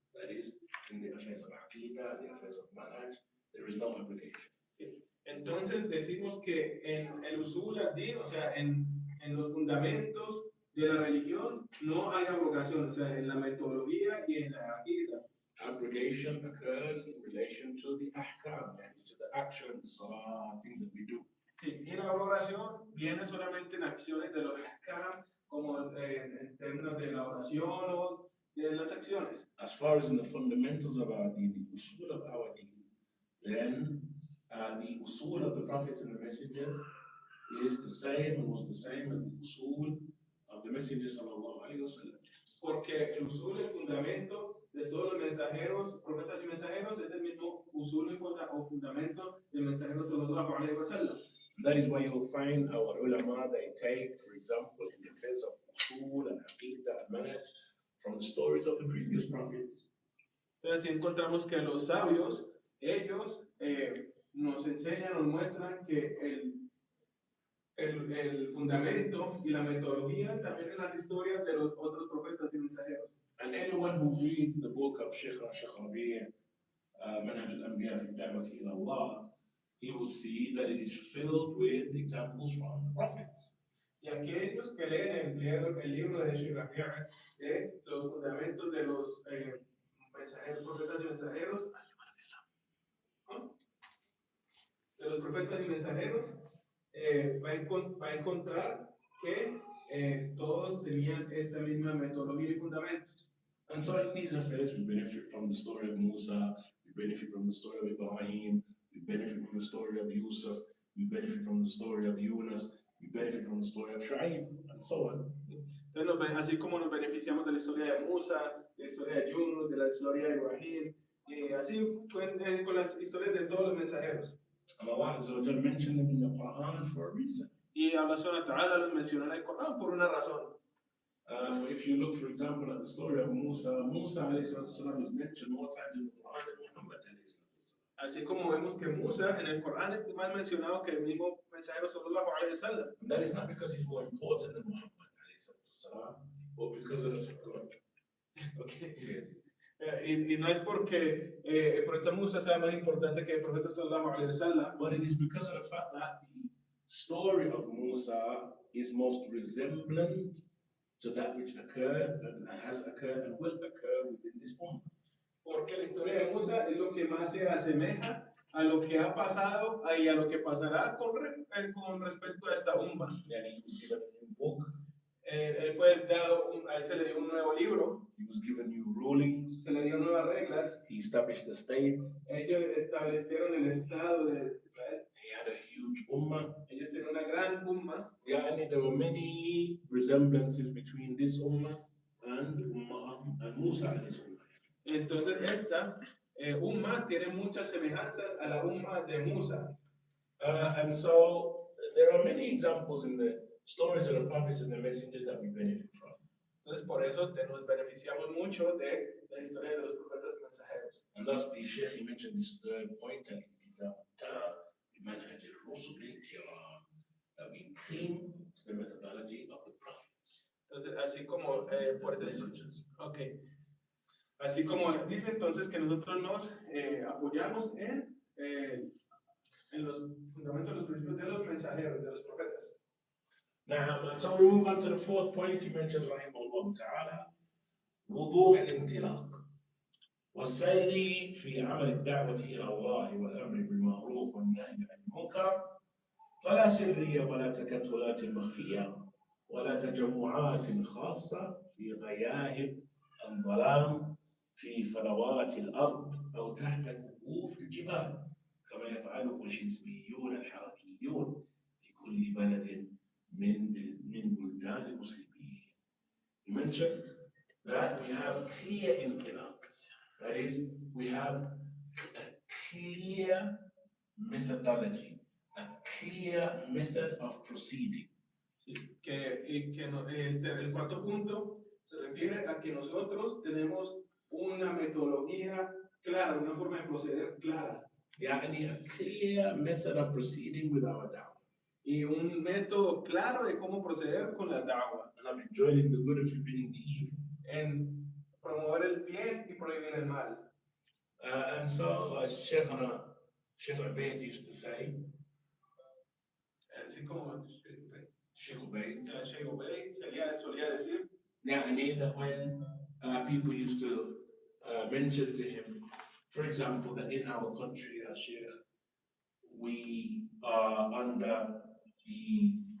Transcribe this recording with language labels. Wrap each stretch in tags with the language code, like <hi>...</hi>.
<en>That is, in the affairs of aqidah, the affairs of manhaj, there is no abrogation.</en> <es>Entonces decimos que en el usul al-din, o sea, en los fundamentos de la religión, no hay abrogación, o sea, en la metodología y en la aqidah.</es> <en>Abrogation occurs in relation to the ahkam, and to the actions, things that we do.</en> <es>Sí, y la abrogación viene solamente en acciones de los ahkam, como en términos de la oración o de las acciones.</es> <en>As far as in the fundamentals of our deen, the usul of our deen, then the usul of the prophets and the messengers is the same and was the same as the usul of the messengers sallallahu alaihi wasallam.</en> <es>Porque el usul, el fundamento de todos los mensajeros, profetas y mensajeros, es el mismo usul o fundamento del mensajero sallallahu alaihi wasallam.</es> <en>That is why you'll find our ulama, they take, for example, in defense of usul and aqidah and manhaj, from the stories of the previous prophets.</en> <es>Entonces encontramos que los sabios, ellos nos enseñan, nos muestran que el fundamento y la metodología también en las historias de los otros profetas y mensajeros.</es> <en>And anyone who reads the book of Sheikh Rabi', Manhaj al-Anbiya fi Da'wati ila Allah, he will see that it is filled with examples from the prophets.</en> <es>Y aquellos que leen el libro de Sheikh Rabi', los fundamentos de los mensajeros, profetas y mensajeros, ¿no? De los profetas y mensajeros, va a encontrar que todos tenían esta misma metodología y fundamentos.</es> <en>And so in these affairs, we benefit from the story of Musa, we benefit from the story of Ibrahim, we benefit from the story of Yusuf, we benefit from the story of Yunus, we benefit from the story of Shu'aib, and so on.</en> <es>Entonces, así como nos beneficiamos de la historia de Musa, de la historia de Yunus, de la historia de Ibrahim, así con las historias de todos los mensajeros.</es> <en>And Allah Azza wa Jal mentioned them in the Quran for a reason.</en> <es>Y Allah Subhanahu wa Ta'ala los mencionó en el Corán por una razón.</es> <en>So if you look, for example, at the story of Musa, Musa alayhi salam is mentioned more times in the Quran than Muhammad alayhi salam.</en> <es>Así como vemos que Musa en el Corán es más mencionado que el mismo mensajero sallallahu alaihi wasallam.</es> <en>And that is not because he's more important than Muhammad alayhi salam, but because of the Quran. Okay.</en> <es>Y no es porque el profeta Musa sea más importante que el profeta sallallahu alaihi wasallam,</es> <en>But it is because of the fact that the story of Musa is most resemblant to that which occurred and has occurred and will occur within this ummah.</en> <es>Porque la historia de Musa es lo que más se asemeja a lo que ha pasado y a lo que pasará con respecto a esta umma.</es> <en>And he was given a new book.</en> <es>Él fue dado, a él se le dio un nuevo libro,</es> <en>He was given new rulings.</en> <es>se le dio nuevas reglas.</es> <en>He established a state.</en> <es>Ellos establecieron el estado de Israel.</es> <en>He had a huge ummah.</en> <es>Ellos tienen una gran umma.</es> <en>Yeah, and there were many resemblances between this ummah and Musa and his ummah.</en> <es>Entonces esta umma tiene muchas semejanzas a la umma de Musa.</es> <en>And so there are many examples in the stories of the prophets and the messengers that we benefit from.</en> <es>Entonces por eso nos beneficiamos mucho de la historia de los profetas y mensajeros.</es> <en>And thus the Sheikh, he mentioned this third point,</en> <ar>al-iltizam tam bimanhaj al-rusul al-kiram,</ar> <en>that we cling to the methodology of the prophets.</en> <es>Entonces, así como por eso</es> <en>messengers. Okay.</en> <es>Así como dice entonces que nosotros nos apoyamos en los fundamentos, los principios de los mensajeros, de los profetas.</es> <en>Now, so we move on to the fourth point. He mentions, rahimahullah ta'ala,</en> <ar>وضوح الانطلاق والسير في عمل الدعوة إلى الله والأمر بالمعروف والنهي عن المنكر فلا سرية ولا تكتلات مخفية ولا تجمعات خاصة في غياهب الظلام في فلوات الأرض أو تحت كهوف الجبال كما يفعله الحزبيون الحركيون في كل بلد من بلدان المسلمين.</ar> <en>He mentioned that we have clear intellects. That is, we have a clear methodology, a clear method of proceeding.</en> <es>El cuarto punto se refiere a que nosotros tenemos una metodología clara, una forma de proceder clara.</es> <ar>يعني</ar> <en>a clear method of proceeding with our da'wah.</en> <es>Y un método claro de cómo proceder con la da'wah.</es> <en>And of enjoining the good and forbidding the evil.</en> <es>En promover el bien y prohibir el mal.</es> <en>And so, as Sheikh Ubaid used to say,</en> <es>así como Sheikh Ubaid solía decir,</es> <ar>يعني</ar> <en>that when people used to mention to him, for example, that in our country, as Sheikh, we are under the</en>